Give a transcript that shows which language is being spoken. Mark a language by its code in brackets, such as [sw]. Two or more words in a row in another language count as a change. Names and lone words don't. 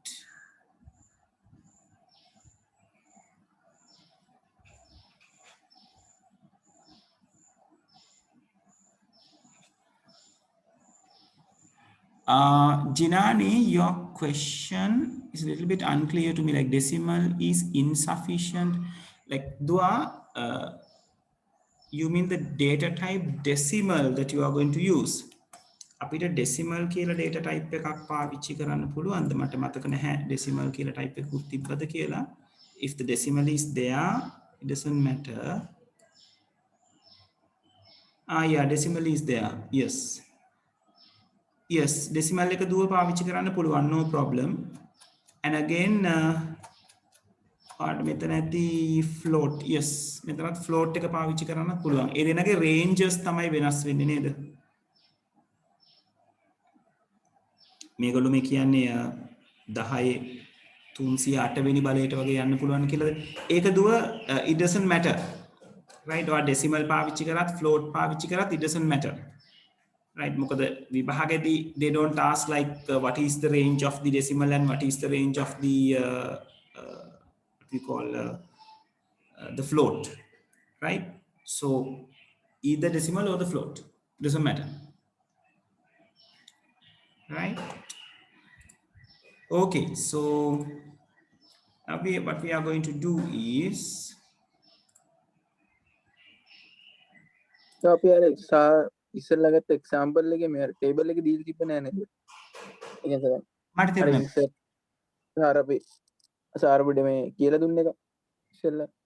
[en] Jinani, your question is a little bit unclear to me, like decimal is insufficient. Like, you mean the data type decimal that you are going to use? [si] අපිට decimal කියලා data type එකක් පාවිච්චි කරන්න පුළුවන්ද? මට මතක නැහැ decimal කියලා type එකකුත් තිබ්බද කියලා. [en] If the decimal is there, it doesn't matter. Yeah, decimal is there. [si] Yes, decimal එක දුව පාවිච්චි කරන්න පුළුවන්, [en] no problem. And again, [si] මෙතන ඇති float. Yes, මෙතනත් float එක පාවිච්චි කරන්න පුළුවන්. ඒ දෙනගේ ranges තමයි වෙනස් වෙන්නේ නේද? මේගොල්ලෝ මේ කියන්නේ 10 308 වෙනි බලයට වගේ යන්න පුළුවන් කියලාද? ඒක දුව [en] it doesn't matter. Right? or decimal [si] පාවිච්චි කරත් [en] float [si] පාවිච්චි කරත් [en] it doesn't matter. Right? [si] මොකද විභාගෙදී [en] they don't ask like what is the range of the decimal and what is the range of the what we call the float. Right? So either decimal or the float, doesn't matter. Right? Okay, so now what we are going to do is [si] අපි අර ඉස්සෙල්ලා ගත්ත එක්සැම්පල් එකේ මේ ටේබල් එකේ දීලා තිබ්බ නෑ නේද? ඒ කියන්නේ මට තේරුණා. සාර අපි සාර අපිට මේ කියලා දුන්න එක ඉස්සෙල්ලා.